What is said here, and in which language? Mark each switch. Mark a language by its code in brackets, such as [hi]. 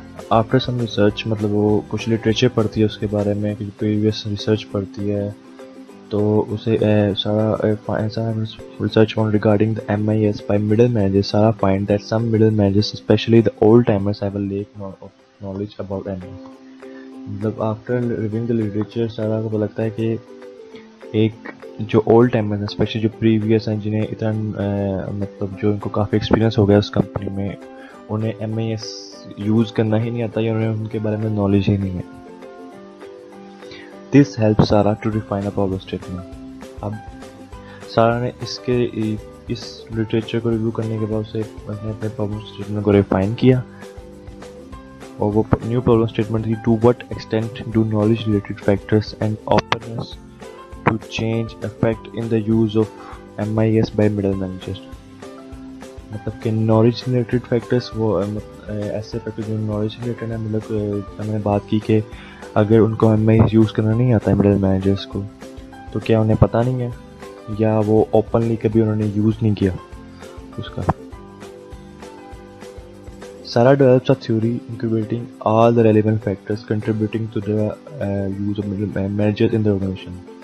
[en] after some research, [ur] مطلب وہ کچھ لٹریچر پڑھتی ہے اس کے بارے میں, کہ پریویس ریسرچ پڑھتی ہے, تو اسے [en] سارا research on regarding the MIS by middle managers, Sarah find that some middle managers, especially the old timers, have a lack of knowledge about MIS. [ur] مطلب [en] after reviewing the literature, [ur] سارا کو لگتا ہے کہ ایک جو اولڈ ٹائمرز ہیں, especially جو پریویس ہیں, جنہیں اتنا مطلب جو ان کو کافی ایکسپیرینس ہو گیا اس کمپنی میں, انہیں MIS یوز کرنا ہی نہیں آتا یا انہیں ان کے بارے میں نالج ہی نہیں ہے. [en] This helps Sarah to refine a problem statement. [ur] اب سارا نے اس لٹریچر کو ریویو کرنے کے بعد اسے اپنے پرابلم اسٹیٹمنٹ کو ریفائن کیا, اور وہ نیو پرابلم اسٹیٹمنٹ تھی [en] To what extent do knowledge related factors and openness to change affect in the use of MIS by middle managers. [ur] مطلب کہ نالج ریلیٹڈ فیکٹرس وہ ایسے فیکٹر جو نالج ریلیٹڈ ہیں, مطلب ہم نے بات کی کہ اگر ان کو MIS یوز کرنا نہیں آتا ہے مڈل مینیجرس کو, تو کیا انہیں پتہ نہیں ہے یا وہ اوپنلی کبھی انہوں نے یوز نہیں کیا اس کا. [en] Sarah develops a theory incorporating all the relevant factors contributing to the use of middle managers in the organization.